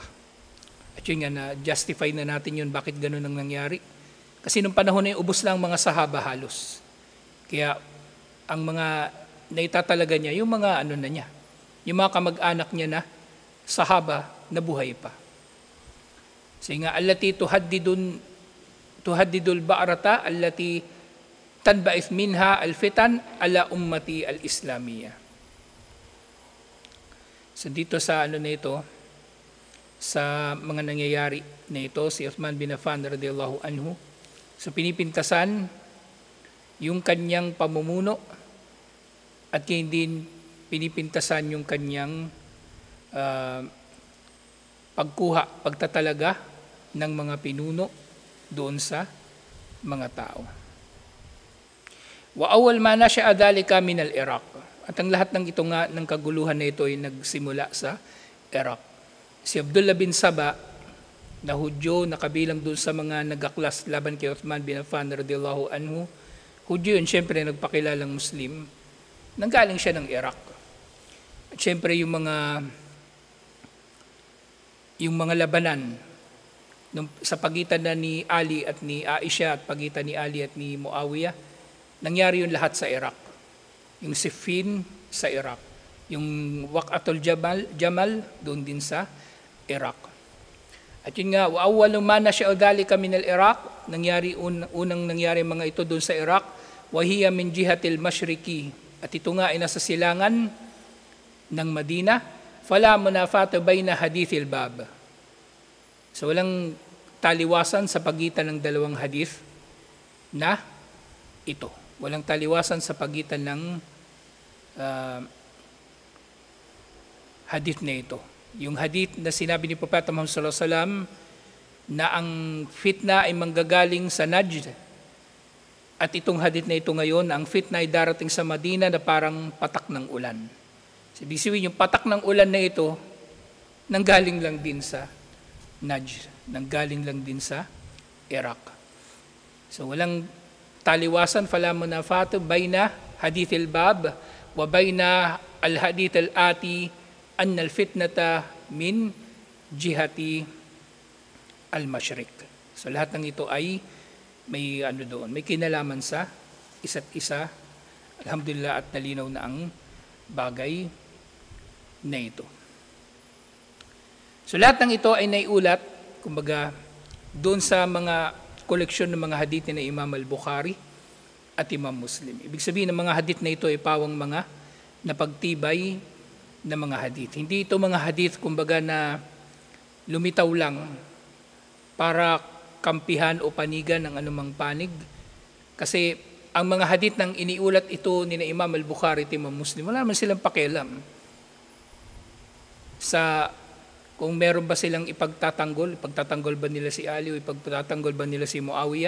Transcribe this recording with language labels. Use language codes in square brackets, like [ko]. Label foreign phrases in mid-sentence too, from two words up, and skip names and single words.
[tl] At yun nga, na-justify na natin yun bakit ganun ang nangyari. Kasi nung panahon na yun, ubos lang mga sahaba halos. Kaya ang mga naitatalaga niya, yung mga ano na niya, yung mga kamag-anak niya na sahaba na buhay pa. Kasi nga, [ar] التي تحدد البؤرة، التي تنبعث منها الفتن على الأمة الإسلامية. [tl] So dito sa ano na ito, sa mga nangyayari na ito, si Uthman bin Affan [ar] رضي الله عنه, [tl] so pinipintasan yung kanyang pamumuno at hindi pinipintasan yung kanyang pagtatalaga ng mga pinuno doon sa mga tao. [ar] وأول ما نشأ ذلك من العراق. [tl] At ang lahat ng ito nga ng kaguluhan na ito ay nagsimula sa Iraq. Si Abdullah bin Saba, na Hudyo, na kabilang doon sa mga nagaklas laban kay Uthman bin Affan [ar] رضي الله عنه. [tl] Hudyo yun, siyempre nagpakilalang Muslim. Nanggaling siya ng Iraq. At siyempre yung mga labanan sa pagitan na ni Ali at ni Aisha at pagitan ni Ali at ni Muawiyah, nangyari yun lahat sa Iraq. Yung Siffin sa Iraq, yung Waqatul Jamal doon din sa Iraq. At yun nga, [ar] وأول ما نشأ ذلك من العراق, [tl] unang nangyari mga ito doon sa Iraq, [ar] وهي من جهة المشرق, [tl] at ito nga ay nasa silangan ng Madina, [ar] فلا منافاة بين حديث الباب. [tl] So walang taliwasan sa pagitan ng dalawang hadith na ito. Walang taliwasan sa pagitan ng hadith na ito. Yung hadith na sinabi ni Propeta Muhammad [ar] صلى الله عليه وسلم [tl] na ang fitna ay manggagaling sa Najd. At itong hadith na ito ngayon, ang fitna ay darating sa Madina na parang patak ng ulan. Ibig sabihin, yung patak ng ulan na ito, nanggaling lang din sa Najd, nanggaling lang din sa Iraq. So walang taliwasan, [ar] فلا منافاة بين حديث الباب وبين الحديث الآتي أن الفتنة من جهة المشرق. [tl] So lahat ng ito ay may may kinalaman sa isa't isa. Alhamdulillah, at nalinaw na ang bagay na ito. So lahat ng ito ay naiulat, kumbaga, doon sa mga koleksyon ng mga hadith na Imam al-Bukhari at Imam Muslim. Ibig sabihin ng mga hadith na ito ay pawang mga napagtibay na mga hadith. Hindi ito mga hadith, kumbaga, na lumitaw lang para kampihan o panigan ng anumang panig. Kasi ang mga hadith ng iniulat ito ni Imam al-Bukhari at Imam Muslim, wala naman silang pakialam sa kung meron ba silang ipagtatanggol ba nila si Ali o ipagtatanggol ba nila si Muawiyah.